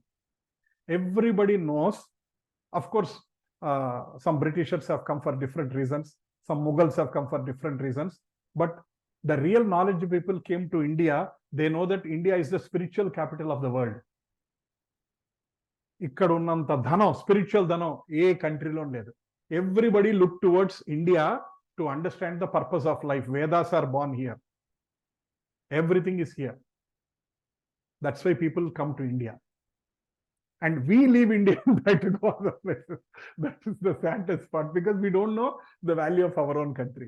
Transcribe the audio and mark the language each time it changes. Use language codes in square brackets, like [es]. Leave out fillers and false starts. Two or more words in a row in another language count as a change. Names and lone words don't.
[en] Everybody knows. Of course, some Britishers have come for different reasons. Some Mughals have come for different reasons. But the real knowledge people came to India. They know that India is the spiritual capital of the world. [te] ఇక్కడ ఉన్నంత ధనం, spiritual ధనం, ఏ కంట్రీలో లేదు. [en] Everybody look towards India to understand the purpose of life. Vedas are born here. Everything is here. That's why people come to India. And we leave India and try to go other places. That is the saddest part, because we don't know the value of our own country.